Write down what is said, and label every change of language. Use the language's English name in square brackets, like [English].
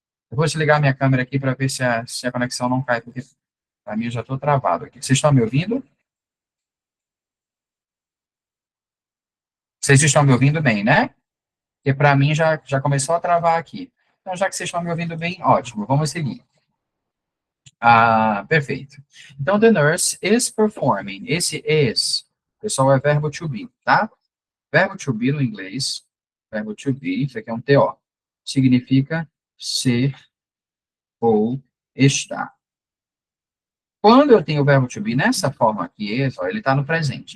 [Portuguese] Eu vou desligar minha câmera aqui para ver se a conexão não cai, porque para mim eu já estou travado aqui. Vocês estão me ouvindo? Vocês estão me ouvindo bem, né? Porque para mim já começou a travar aqui. Então, já que vocês estão me ouvindo bem, ótimo, vamos seguir. Perfeito. [English] Então, the nurse is performing. [Portuguese] Esse is, pessoal, é verbo to be, tá? Verbo to be no inglês, verbo to be, isso aqui é um TO, significa ser ou estar. Quando eu tenho o verbo to be nessa forma aqui, is, ó, ele está no presente.